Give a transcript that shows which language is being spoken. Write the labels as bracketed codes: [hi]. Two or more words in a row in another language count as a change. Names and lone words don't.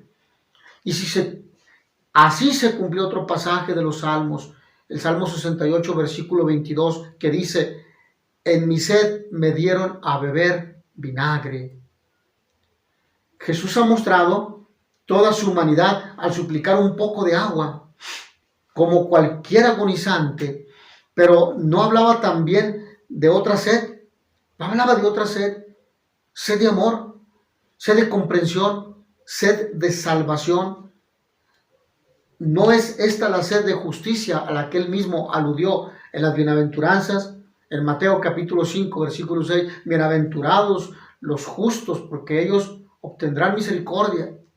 [es] Y así se cumplió otro pasaje de los Salmos, el Salmo 68, versículo 22, que dice: en mi sed me dieron a beber vinagre. Jesús ha mostrado toda su humanidad al suplicar un poco de agua, como cualquier agonizante, pero no hablaba también de otra sed, no hablaba de otra sed, sed de amor, sed de comprensión, sed de salvación. ¿No es esta la sed de justicia a la que él mismo aludió en las bienaventuranzas? En Mateo capítulo 5, versículo 6, bienaventurados los justos, porque ellos obtendrán misericordia.